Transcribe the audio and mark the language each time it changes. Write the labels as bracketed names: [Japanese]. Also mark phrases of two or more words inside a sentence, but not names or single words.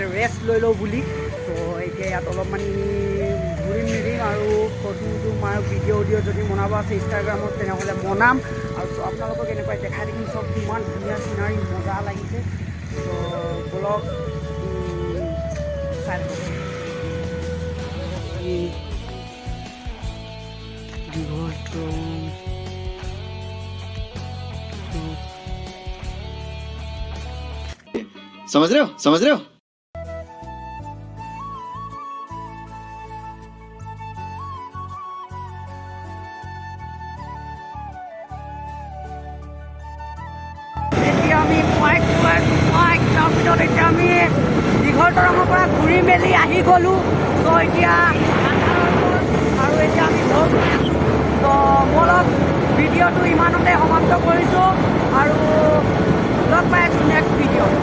[Assamese] ৰেষ্ট লৈ লওঁ বুলি ত' এতিয়া ইয়াত অলপমান ঘূৰিম মেলিম আৰু ফটো মাৰ ভিডিঅ' যদি বনাব আছে ইনষ্টাগ্ৰামত তেনেহ'লে বনাম আৰু আপোনালোকক এনেকুৱা দেখাই দেখিম চব ইমান ধুনীয়া চিনাৰী মজা লাগিছে ত' ব্লগ চাই দীঘল [Hindi] समझ रहे हो समझ रहे हो [Assamese] এতিয়া আমি তাৰপিছত এতিয়া আমি দীঘল দৰঙৰ পৰা ঘূৰি মেলি আহি গ'লোঁ ত' এতিয়া আৰু এতিয়া আমি ঘৰ ত' বলক ভিডিঅ'টো ইমানতে সমাপ্ত কৰিছোঁ আৰু লগ পাই আছোঁ নেক্সট ভিডিঅ'